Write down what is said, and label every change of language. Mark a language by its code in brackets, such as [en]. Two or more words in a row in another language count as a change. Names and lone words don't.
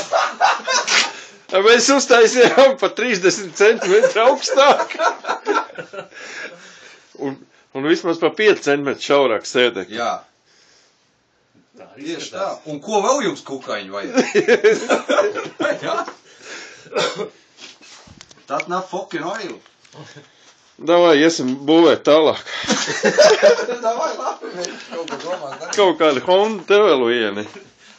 [lv] Mēs uztaisījām pa 30 cm augstāk. Un vismaz pa 5 cm šaurāk sēdekļi. Jā. Tieši tā. Un ko vēl jums kukaiņi vajag? Jā. [en] That not fucking oil. [lv] Davai, iesim būvēt tālāk. Davai, labi, mēs kaut ko domās darīt. Kaut kādi Honda tev vēl vieni.